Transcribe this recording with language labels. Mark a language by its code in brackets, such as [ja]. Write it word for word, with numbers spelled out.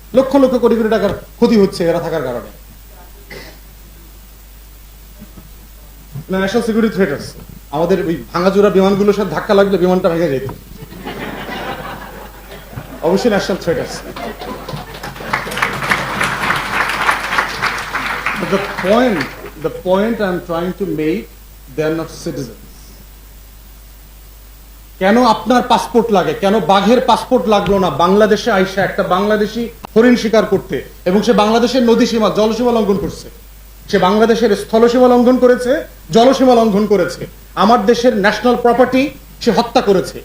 [bn] লক্ষ লক্ষ কোটি কোটি টাকার ক্ষতি হচ্ছে এরা থাকার কারণে। ন্যাশনাল সিকিউরিটি থ্রেট আছে। আমাদের ওই ভাঙাচোরা বিমানগুলোর সাথে ধাক্কা লাগলে বিমানটা ভেঙে যেত, অবশ্যই ন্যাশনাল থ্রেট আছে। [en] But the point, the point I'm trying to make, they are not citizens. [bn] কেন আপনার পাসপোর্ট লাগে? কেন বাঘের পাসপোর্ট লাগলো না বাংলাদেশে আইসা একটা বাংলাদেশি হরিণ শিকার করতে? এবং সে বাংলাদেশের নদী সীমা, জলসীমা লঙ্ঘন করছে। সে বাংলাদেশের স্থলসীমা লঙ্ঘন করেছে, জলসীমা লঙ্ঘন করেছে, আমার দেশের ন্যাশনাল প্রপার্টি সে হত্যা করেছে।